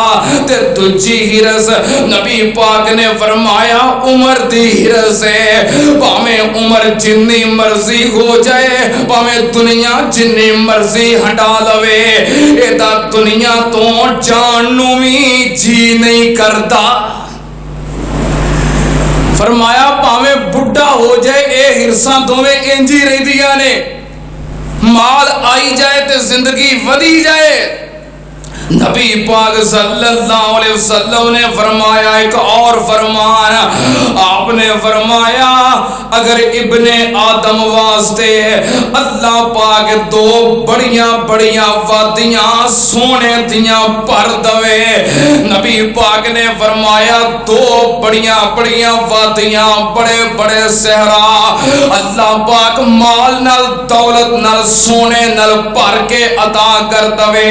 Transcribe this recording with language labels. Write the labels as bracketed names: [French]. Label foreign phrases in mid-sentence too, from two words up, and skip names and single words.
[Punjabi] تے دوجی حرص نبی پاک نے فرمایا عمر دی حرص ہے، بھانویں عمر جنی مرضی ہو جائے، بھانویں دنیا جنی مرضی ہٹا لوے، ایہدا دنیا توں جان جی نہیں کرتا. فرمایا بھانویں بڈھا ہو جائے اے حرصاں دوویں انجے رہندیاں نے، مال آئی جائے تے زندگی ودھی جائے. نبی پاک [Arabic] صلى الله عليه وسلم [Punjabi] نے فرمایا ایک اور فرمان آپنے فرمایا اگر ابنِ آدم واسطے اللہ پاک دو بڑیاں بڑیاں وادیاں سونے دیاں بھر دوے. نبی پاک نے فرمایا دو بڑیاں بڑیاں وادیاں بڑے بڑے صحرا اللہ پاک مال نال دولت نال سونے نال بھر کے عطا کر دوے.